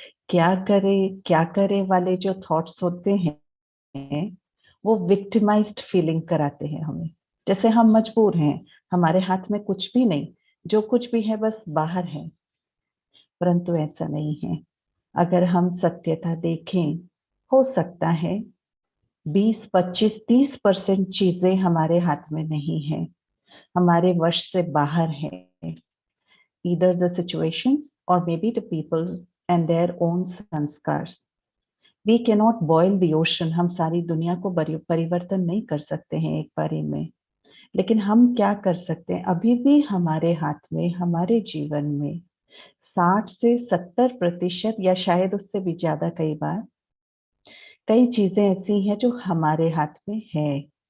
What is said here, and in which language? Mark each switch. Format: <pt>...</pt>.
<hi>क्या करे वाले जो थॉट्स होते हैं वो विक्टिमाइज्ड फीलिंग कराते हैं हमें, जैसे हम मजबूर हैं, हमारे हाथ में कुछ भी नहीं, जो कुछ भी है बस बाहर है। परंतु ऐसा नहीं है। अगर हम सत्यता देखें, हो सकता है 20, 25, 30% चीजें हमारे हाथ में नहीं है, हमारे वश से बाहर है।</hi> <en>either the situations or maybe the people and their own sanskars. We cannot boil the ocean.</en> <hi>हम सारी दुनिया को परिवर्तन नहीं कर सकते हैं एक बारी में, लेकिन हम क्या कर सकते हैं? अभी भी हमारे हाथ में, हमारे जीवन में 60 से 70% या शायद उससे भी ज्यादा कई बार कई चीजें ऐसी हैं जो हमारे हाथ में है।</hi>